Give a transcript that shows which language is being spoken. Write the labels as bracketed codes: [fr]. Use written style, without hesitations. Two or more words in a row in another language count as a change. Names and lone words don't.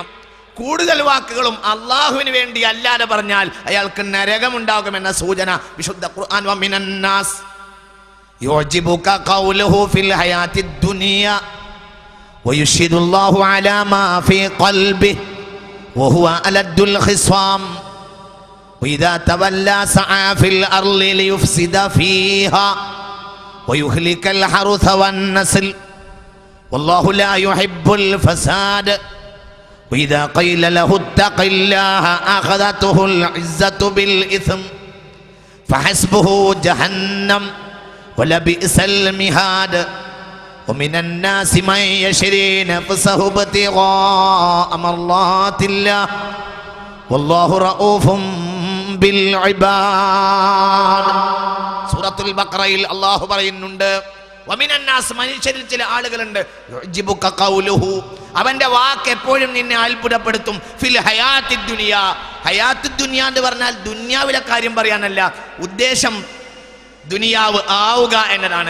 [ml] കൂടുതൽ വാക്കുകളും അള്ളാഹുവിന് വേണ്ടി അല്ലാതെ പറഞ്ഞാൽ അയാൾക്ക് നരകമുണ്ടാകുമെന്ന സൂചന വിശുദ്ധ ഖുർആൻ. [ar] ومن الناس يعجبك قوله في الحياة الدنيا ويشهد الله على ما في قلبه وهو ألد الخصام وإذا تولى سعى في الأرض ليفسد فيها ويهلك الحرث والنسل والله لا يحب الفساد وإذا قيل له اتق الله أخذته العزة بالإثم فحسبه جهنم ولبئس المهاد ومن الناس من يشري نفسه ابتغاء مرضات الله والله رؤوف [ml] സൂറത്തുൽ ബഖറയിൽ അല്ലാഹു പറയുന്നുണ്ട്, വമിനന്നാസ്, മനുഷ്യരിൽ ചില ആളുകളുണ്ട്, [ar] يعجبك قوله, [ml] അവന്റെ വാക്ക് എപ്പോഴും നിന്നെ അത്ഭുതപ്പെടുത്തും. [ar] في الحياة الدنيا, الحياة الدنيا [ml] എന്ന് പറഞ്ഞാൽ ദുനിയാവിലെ കാര്യം പറയാനല്ല ഉദ്ദേശം, ദുനിയാവ് ആവുക എന്നതാണ്.